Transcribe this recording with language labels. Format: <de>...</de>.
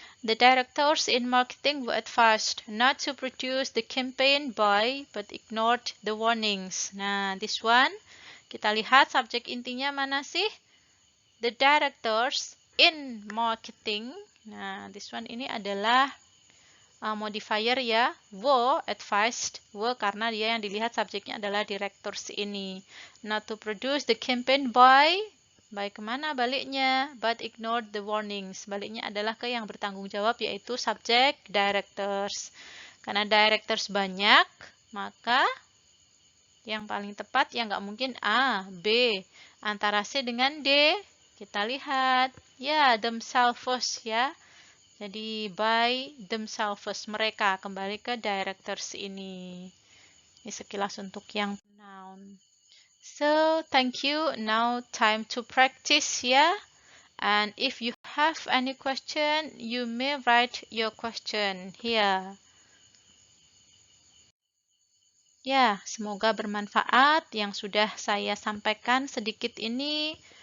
<en>The directors in marketing were advised not to produce the campaign by, but ignored the warnings.</en> <id>Nah,</id> <en>this one.</en> <id>Kita lihat subjek intinya mana sih?</id> <en>The directors in marketing.</en> <id>Nah, this one ini adalah modifier ya,</id> <en>were advised,</en> <id>were karena dia yang dilihat subjeknya adalah directors ini.</id> <en>Not to produce the campaign by</en> <id>kemana baliknya?</id> <en>But ignored the warnings.</en> <id>Baliknya adalah ke yang bertanggung jawab, yaitu subjek directors. Karena directors banyak, maka yang paling tepat yang nggak mungkin A, B. Antara C dengan D, kita lihat ya themselves ya. Jadi by themselves, mereka, kembali ke directors ini. Ini sekilas untuk yang noun.</id> <en>So, thank you. Now time to practice ya. And if you have any question, you may write your question here.</en> <id>Ya, semoga bermanfaat yang sudah saya sampaikan sedikit ini.</id>